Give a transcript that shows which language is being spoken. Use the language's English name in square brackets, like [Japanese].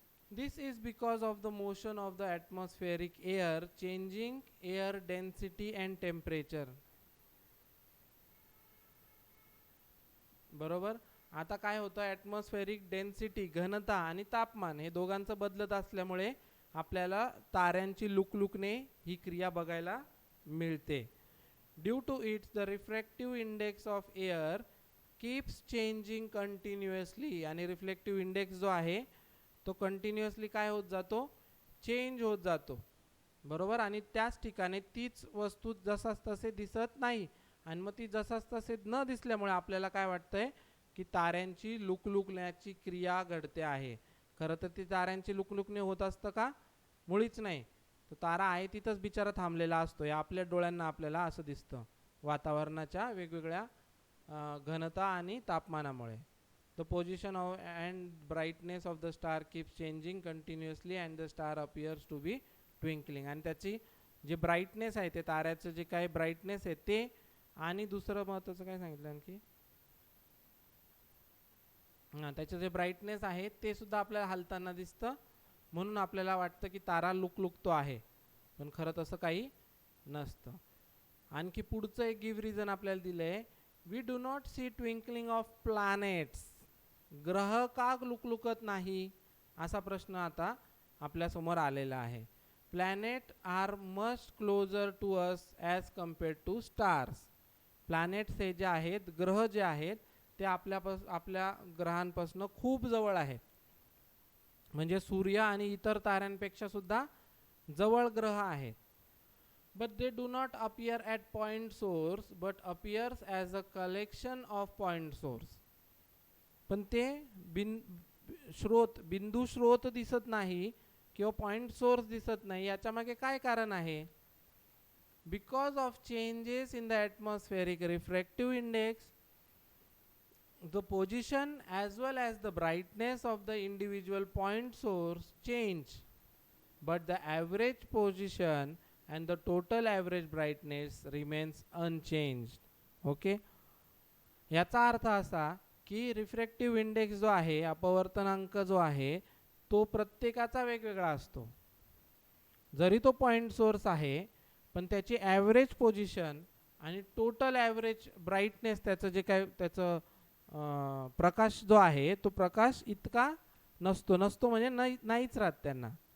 [English] This is because of the motion of the atmospheric air changing air density and temperature. [Marathi] बरोबर. आता काय होतं, atmospheric density घनता आणि तापमान हे दोघांचं बदलत असल्यामुळे आपल्याला ताऱ्यांची लुकलुकणे ही क्रिया बघायला मिळते. [English] Due to its the refractive index of air keeps changing continuously. [Marathi] आणि रिफ्लेक्टिव्ह इंडेक्स जो आहे तो कंटिन्युअसली काय होत जातो? चेंज होत जातो. बरोबर. आणि त्याच ठिकाणी तीच वस्तू जसाच तसे दिसत नाही, आणि मग ती जसाच तसे न दिसल्यामुळे आपल्याला काय वाटतंय की ताऱ्यांची लुकलुकण्याची क्रिया घडते आहे. खरं तर ती ताऱ्यांची लुकलुकणे होत असतं का? मुळीच नाही. तो तारा आहे तिथंच बिचारा थांबलेला असतो. या आपल्या डोळ्यांना आपल्याला असं दिसतं वातावरणाच्या वेगवेगळ्या घनता आणि तापमानामुळे. [English] The position of and brightness of the star keeps changing continuously and the star appears to be twinkling. [Marathi] आणि त्याची जे ब्राईटनेस आहे, ते ताऱ्याचं जे काय ब्राईटनेस आहे ते, आणि दुसरं महत्त्वाचं काय सांगितलं आणखी, त्याचं जे ब्राईटनेस आहे ते सुद्धा आपल्याला हलताना दिसतं, म्हणून आपल्याला वाटतं की तारा लुकलुकतो आहे, पण खरं तसं काही नसतं. आणखी पुढचं एक गिव्ह रिझन आपल्याला दिलंय. [English] We do not see twinkling of planets. [Marathi] ग्रह का लुकलुकत नाही असा प्रश्न आता आपल्या समोर आलेला आहे. [English] Planet are much closer to us as compared to stars. [Marathi] Planets हे जे आहेत, ग्रह जे आहेत ते आपल्या ग्रहांपासून खूप जवळ आहेत. म्हणजे सूर्य आणि इतर ताऱ्यांपेक्षा सुद्धा जवळ ग्रह आहेत. [English] But they do not appear at point source but appears as a collection of point source. [Marathi] पण ते बिंदू स्रोत दिसत नाही किंवा पॉइंट सोर्स दिसत नाही. याच्या मागे काय कारण आहे? [English] Because of changes in the atmospheric refractive index, the position as well as the brightness of the individual point source change, but the average position and the total average brightness remains unchanged. [Marathi] Okay, याचा अर्थ असा की refractive index जो आहे, अपवर्तनांक जो आहे, तो प्रत्येकाचा वेगवेगळा असतो. जरी तो पॉइंट सोर्स आहे पण त्याची ॲव्हरेज पोझिशन आणि टोटल ॲव्हरेज ब्राईटनेस, त्याचं जे काय त्याचं प्रकाश जो आहे तो प्रकाश इतका नसतो म्हणजे नाहीच राहत त्यांना.